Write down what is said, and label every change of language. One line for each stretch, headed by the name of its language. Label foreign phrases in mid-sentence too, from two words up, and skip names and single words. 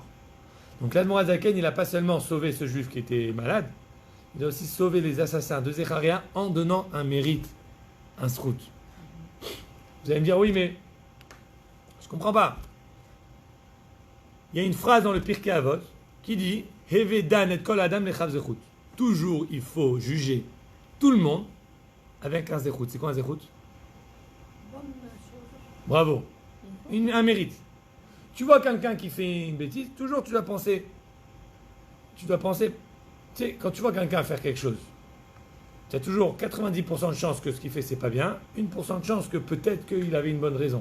French: Donc l'Admor Azaken, il n'a pas seulement sauvé ce juif qui était malade, il a aussi sauvé les assassins de Zecharia en donnant un mérite, un srout. Vous allez me dire, oui, mais je ne comprends pas. Il y a une phrase dans le Pirkei Avot qui dit
Hebrew: הוי דן את כל אדם לכף זכות.
French: Toujours, il faut juger tout le monde avec un zechut. C'est quoi un zechut? Bonne chose. Bravo. Un mérite. Tu vois quelqu'un qui fait une bêtise, toujours tu dois penser, tu sais, quand tu vois quelqu'un faire quelque chose, tu as toujours 90% de chance que ce qu'il fait c'est pas bien, 1% de chance que peut-être qu'il avait une bonne raison.